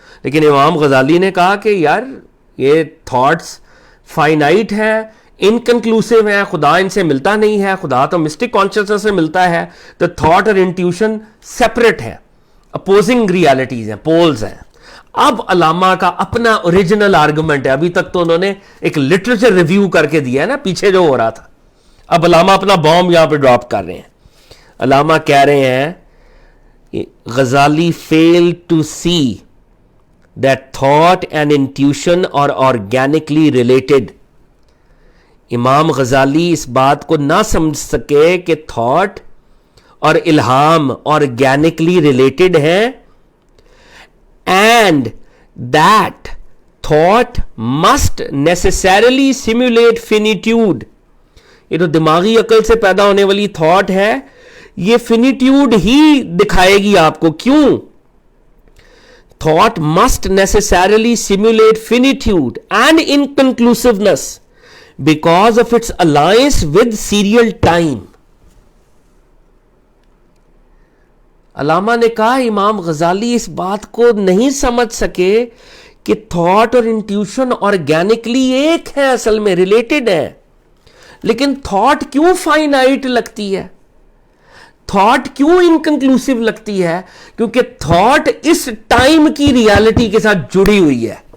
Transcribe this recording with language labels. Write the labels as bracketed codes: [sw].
[ur] لیکن امام غزالی نے کہا کہ یار یہ تھاٹس فائنائٹ ہیں, انکنکلوسیو ہیں, خدا ان سے ملتا نہیں ہے, خدا تو مسٹک کانشسنس سے ملتا ہے. تو تھاٹ اور انٹیوشن سیپریٹ ہیں, اپوزنگ ریالٹیز ہیں, پولز ہیں. اب علامہ کا اپنا اوریجنل آرگومنٹ ہے, ابھی تک تو انہوں نے ایک لٹریچر ریویو کر کے دیا ہے نا پیچھے جو ہو رہا تھا, اب علامہ اپنا بام یہاں پہ ڈراپ کر رہے ہیں. علامہ کہہ رہے ہیں [en] Ghazali failed to see that thought and intuition are organically related. [ur] امام غزالی اس بات کو نہ سمجھ سکے کہ تھاٹ اور الہام آرگینکلی ریلیٹڈ ہیں, [en] and that thought must necessarily simulate finitude. [ur] یہ تو دماغی عقل سے پیدا ہونے والی تھاٹ ہے, یہ فینیٹیوڈ ہی دکھائے گی آپ کو. کیوں؟ [en] thought must necessarily simulate finitude and inconclusiveness because of its alliance with serial time. [ur] علامہ نے کہا امام غزالی اس بات کو نہیں سمجھ سکے کہ تھاٹ اور انٹیوشن آرگینکلی ایک ہے، اصل میں ریلیٹڈ ہے، لیکن تھاٹ کیوں فائنائٹ لگتی ہے، تھاٹ کیوں انکنکلوسیو لگتی ہے؟ کیونکہ تھاٹ اس ٹائم کی ریالٹی کے ساتھ جڑی ہوئی ہے.